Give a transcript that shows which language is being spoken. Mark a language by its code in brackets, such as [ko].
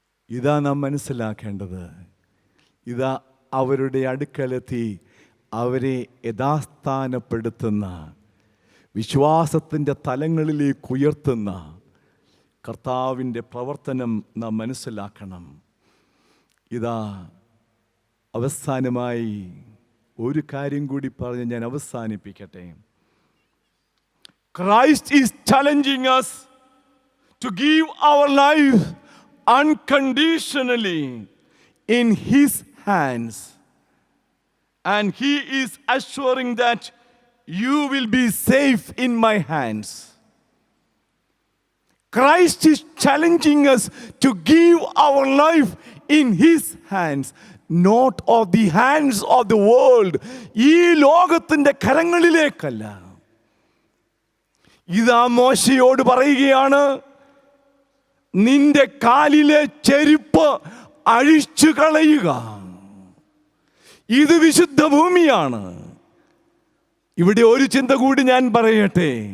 [ml] ഇതാ നാം മനസ്സിലാക്കേണ്ടത്. ഇതാ അവരുടെ അടുക്കലെത്തി അവരെ യഥാസ്ഥാനപ്പെടുത്തുന്ന, വിശ്വാസത്തിൻ്റെ തലങ്ങളിലേക്ക് ഉയർത്തുന്ന കർത്താവിൻ്റെ പ്രവർത്തനം നാം മനസ്സിലാക്കണം. ഇതാ അവസാനമായി ഒരു കാര്യം കൂടി പറഞ്ഞ് ഞാൻ അവസാനിപ്പിക്കട്ടെ. [en] Christ is challenging us to give our life unconditionally in his hands, and he is assuring that you will be safe in my hands. Christ is challenging us to give our life in his hands, not of the hands of the world. [ml] ഈ ലോകത്തിൻ്റെ കരങ്ങളിലേക്കല്ല. ഇതാ മോശയോട് പറയുകയാണ്, നിന്റെ കാലിലെ ചെരുപ്പ് അഴിച്ചു കളയുക. ഇത് വിശുദ്ധ ഭൂമിയാണ്. ഇവിടെ ഒരു ചിന്ത കൂടി ഞാൻ പറയട്ടെ.